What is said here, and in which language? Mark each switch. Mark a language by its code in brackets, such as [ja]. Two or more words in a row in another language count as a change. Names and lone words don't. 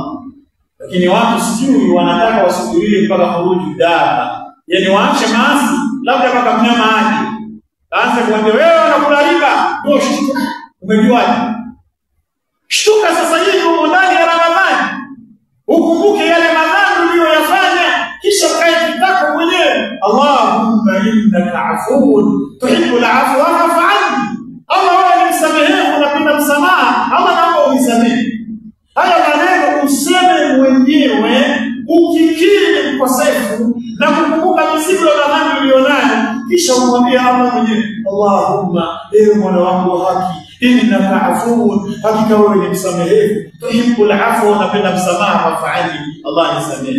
[sw] Lakini watu sijui wanataka wasubirie mpaka [ar] خروج الدابة, [sw] yani waache maasi labda mpaka mnyama aje aanze kuambia wewe unakula riba. Ndio shtuka, umejuaje? Shtuka sasa hivi uko ndani ya Ramadhani, ukumbuke yale madhambi uliyoyafanya, kisha kae kitako mwenyewe, [ar] اللهم إنك عفو تحب العفو فاعف عني. [sw] Allah wewe ni msamehevu, unapenda msamaha, Allah naomba unisamehe. Haya maneno useme mwenyewe ukikiri mkosefu na kukumbuka mizigo ya dhambi ulionayo, kisha umwambie Allah mwenyewe, Allahumma, ewe Mola wangu wa haki, [ar] إنك عفو, [sw] hakika wewe ni msamehevu, [ar] تحب العفو, [sw] unapenda msamaha, fa'ali, Allah nisamehe.